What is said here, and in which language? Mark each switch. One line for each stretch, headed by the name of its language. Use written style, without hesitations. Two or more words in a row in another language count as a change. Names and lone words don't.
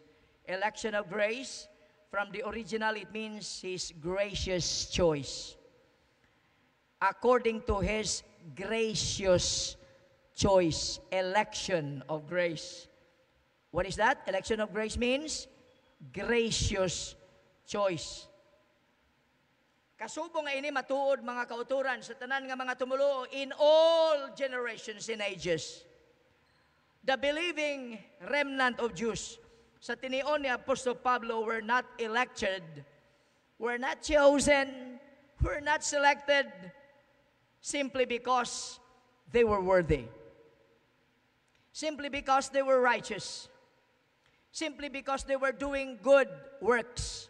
English: Election of grace, from the original, it means His gracious choice. According to His gracious choice, election of grace. What is that? Election of grace means gracious choice.
Hiligaynon: Kasubong nga ini matuod, mga kauturan, sa tanan nga mga tumulo
English: in all generations and ages. The believing remnant of Jews,
Hiligaynon: sa tinion ni Apostol Pablo,
English: were not elected, were not chosen, were not selected simply because they were worthy. Simply because they were righteous. Simply because they were doing good works.